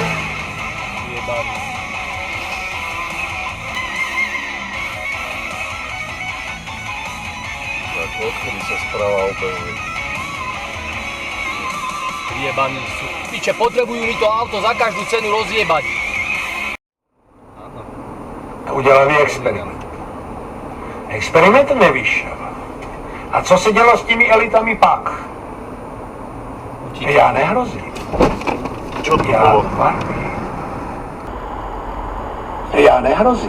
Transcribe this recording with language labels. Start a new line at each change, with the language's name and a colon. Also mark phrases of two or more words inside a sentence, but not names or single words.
Slovak: Jebaný. Tak odkedy sa správa obehuje. Jebaní sú. Piče, potrebujú mi to auto za každú cenu rozjebať.
Czech: Udělali experiment. Experiment nevyšel. A co se dělo s těmi elitami pak? Já nehrozím.
Slovak: Čo to
Czech: Já
Slovak: bolo?
Czech: varuji. Já nehrozím.